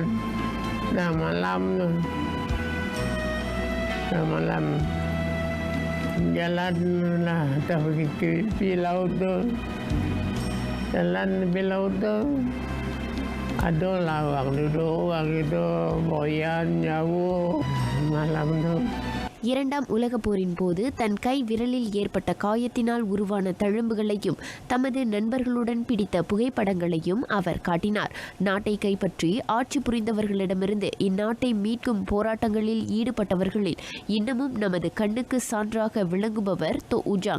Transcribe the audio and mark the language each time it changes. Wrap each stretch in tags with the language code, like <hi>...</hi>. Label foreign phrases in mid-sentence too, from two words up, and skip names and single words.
<ms>Dah malam tu, dah malam jalan lah, tak pergi tepi laut tu, jalan tepi laut tu, ada lah orang duduk, orang itu boyan jauh malam tu.</ms> <ta>2ஆம் உலகப் போரின் போது தன் கை விரலில் ஏற்பட்ட காயத்தினால் உருவான தழும்புகளையும் தமது நண்பர்களுடன் பிடித்த புகைப்படங்களையும் அவர் காட்டினார். நாட்டை கைப்பற்றி ஆட்சி புரிந்தவர்களிடமிருந்து இந்நாட்டை மீட்கும் போராட்டங்களில் ஈடுபட்டவர்களில் இன்னமும் நமது கண்ணுக்கு சான்றாக விளங்குபவர் டத்தோ உஜாங்.</ta>